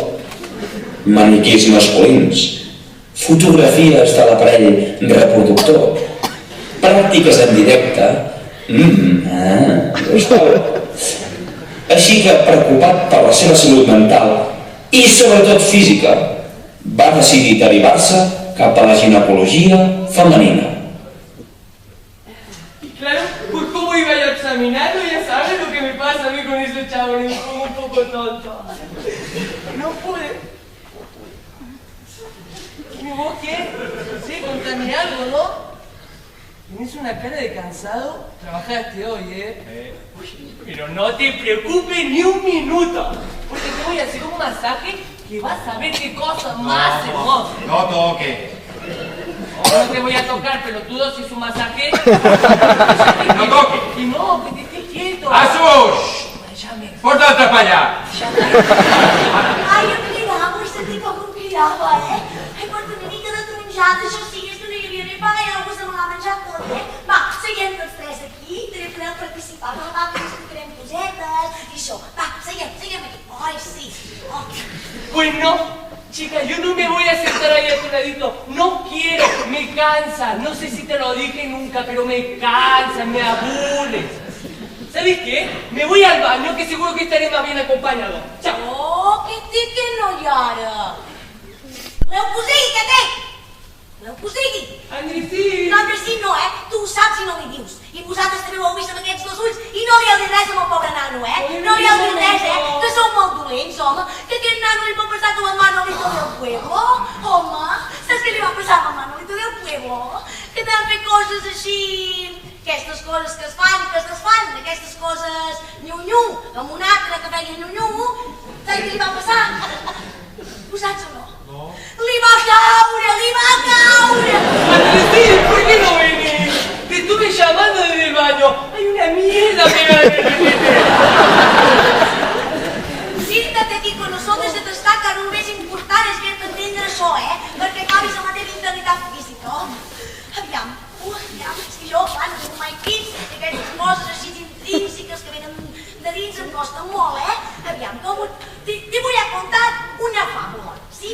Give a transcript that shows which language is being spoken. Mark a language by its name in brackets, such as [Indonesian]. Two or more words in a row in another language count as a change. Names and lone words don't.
[Catalan] Maniquís masculins, fotografies de l'aparell reproductor, pràctiques en directe. Així que, preocupat per la seva salut mental i sobretot física, va decidir derivar-se cap a la ginecologia femenina. [Spanish] Y claro, pues cómo iba yo a examinarlo, ya sabes lo que me pasa a mí con ese chavo, me pongo un poco tonto. No pude. ¿Y vos qué? Sí, contame algo, ¿no? Tienes una cara de cansado. Trabajaste hoy, Uy, pero no te preocupes ni un minuto, porque te voy a hacer un masaje que vas a ver qué cosa más hermosa. No toque. No te voy a tocar, pelotudo, si es un masaje. No toque. Y no, que te estés quieto. ¡Asus! ¡Portate para allá! [Catalan] Ai, em cridava, he sentit com em cridava, Ai, porta una mica de taronjada, això sí, és que no hi havia ni pa i algú se me l'ha menjat tot, Va, seguim tots tres aquí, també podeu participar, va, que ens explicarem cosetes i això. Va, seguim aquí. Ai, sí. Oh. [Spanish] Pues no, chica, yo no me voy a sentar ahí a tu ladito. No quiero, me cansa. No sé si te lo dije nunca, pero me cansa, me aburre. ¿Sabes qué? Me voy al baño que seguro que estaré más bien acompañado. Chao. [Catalan] Oh, que té que no hi ha ara? Voleu que ho sigui, què té? Voleu que ho sigui? Andresí! No, Andresí no, Tu ho saps i no li dius. I vosaltres també ho heu vist amb aquests dos ulls i no li heu dit res amb el pobre nano, No li heu dit res, Que sou molt dolents, home. Que aquest nano li pot passar com a Manolito del Pueblo. Home, saps què li va passar amb el Manolito del Pueblo? Que t'han fet coses així... Aquestes coses que es fan i que es desfan, aquestes coses nyu-nyu, amb un altre que feia nyu-nyu, saps què li va passar? Ho saps o no? No. Li va caure! Andresí, [Spanish] ¿por qué no venís? Te estuve llamando desde el baño. Hay una mierda pegada en el retrete. Siéntate aquí con nosotros [Catalan] i destaca el més important és fer-te entendre això, Perquè acabis amb la teva integritat física. Aviam, és que jo, no tinc mai fills, i aquestes coses així intrínseques que venen de dins em costen molt, Aviam, [Spanish] te voy a contar una [Catalan] fàbula, sí?